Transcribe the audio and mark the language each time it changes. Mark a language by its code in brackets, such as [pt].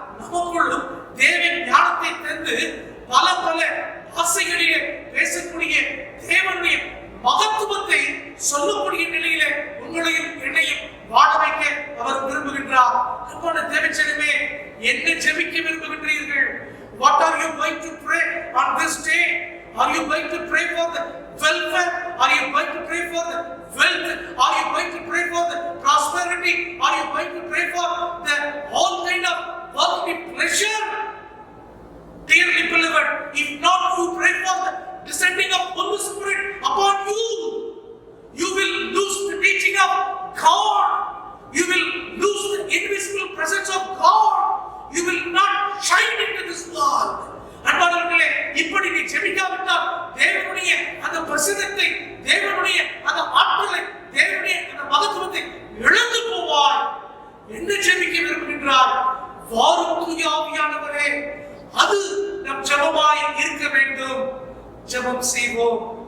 [ta] நமக்குள்ளும் தேவன் ஞானத்தை தந்து பல பல ஆசைகளிலே பேசக்கூடிய தேவனுடைய மகத்துவத்தை சொல்லக்கூடிய நிலையிலே உங்களையும் என்னையும் வாழ வைக்க அவர் விரும்புகின்றார். அன்பான தேவச்சனமே, என்ன ஜெபிக்க விரும்புகின்றீர்கள்? [en] What are you going to pray on this day? Are you going to pray for the welfare? Are you going to pray for the wealth? Are you going to pray for the prosperity? Are you going to pray for the all kind of worldly pleasure? Dearly beloved, if not you pray for the descending of Holy Spirit upon you, you will lose the teaching of God. You will lose the invisible presence of God. You will not shine into this world. [ta] அன்பானவர்களே, இப்படி நீ ஜெபிக்காவிட்டால் தேவனுடைய அந்த பிரசன்னத்தை, தேவனுடைய அந்த ஆற்றலை, தேவனுடைய அந்த மகத்துவத்தை இழந்து போவாய். என்ன ஜெபிக்க விரும்புகின்றார்? வாரும் தூய ஆவியானவரே, அது நம் ஜெபமாய் இருக்க வேண்டும். ஜெபம் செய்வோம்.